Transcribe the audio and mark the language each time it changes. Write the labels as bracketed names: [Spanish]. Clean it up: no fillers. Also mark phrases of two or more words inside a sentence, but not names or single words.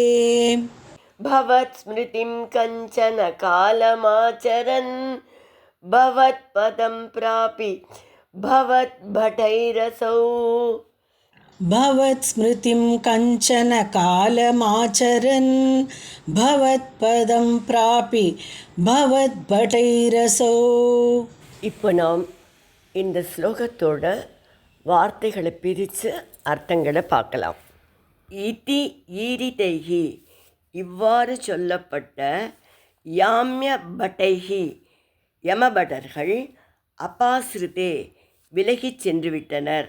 [Sanskrit] भवत्स्मृतिं कञ्चन कालमाचरन् भवत्पदं प्रापि भवद्भटैरसौ भवत्स्मृतिं कञ्चन कालमाचरन् भवत्पदं प्रापि भवद्भटैरसौ. [Tamil] இப்போ நாம் இந்த ஸ்லோகத்தோட வார்த்தைகளை பிரித்து அர்த்தங்களை பார்க்கலாம். [Sanskrit] इति ईरितैः [Tamil] இவ்வாறு சொல்லப்பட்ட [Sanskrit] याम्य भटैः [Tamil] யமபடர்கள் அபாஸ்ருதே விலகிச் சென்றுவிட்டனர்.